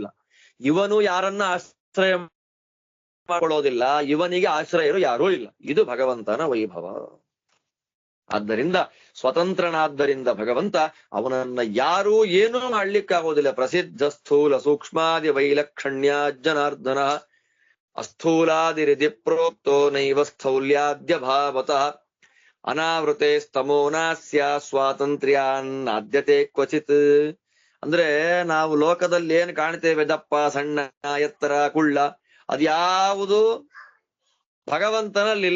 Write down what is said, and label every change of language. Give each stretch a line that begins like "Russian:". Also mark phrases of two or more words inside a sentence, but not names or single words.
Kannada: ಇವನು ಯಾರನ್ನ ಆಶ್ರಯ ಮಾಡಿಕೊಳ್ಳೋದಿಲ್ಲ, ಇವನಿಗೆ ಆಶ್ರಯರು ಯಾರೂ ಇಲ್ಲ. ಇದು ಭಗವಂತನ ವೈಭವ. ಆದ್ದರಿಂದ ಸ್ವತಂತ್ರನಾದ್ದರಿಂದ ಭಗವಂತ ಅವನನ್ನ ಯಾರೂ ಏನೂ ಮಾಡ್ಲಿಕ್ಕಾಗೋದಿಲ್ಲ.
Sanskrit: ಪ್ರಸಿದ್ಧ ಸ್ಥೂಲ ಸೂಕ್ಷ್ಮಾದಿ ವೈಲಕ್ಷಣ್ಯ ಜನಾರ್ದನ ಅಸ್ಥೂಲಾದಿರಿದಿ ಪ್ರೋಕ್ತೋ ನೈವ ಸ್ಥೌಲ್ಯಾದ್ಯ ಭಾವತಃ ಅನಾವೃತೆ ಸ್ತಮೋ ನಾಸ್ಯ ಸ್ವಾತಂತ್ರ್ಯಾನ್ನಾದ್ಯತೆ ಕ್ವಚಿತ್.
Kannada: ಅಂದ್ರೆ ನಾವು ಲೋಕದಲ್ಲಿ ಏನ್ ಕಾಣ್ತೇವೆ, ದಪ್ಪ ಸಣ್ಣ ಎತ್ತರ ಕುಳ್ಳ, ಅದ್ಯಾವುದು ಭಗವಂತನಲ್ಲಿಲ್ಲ.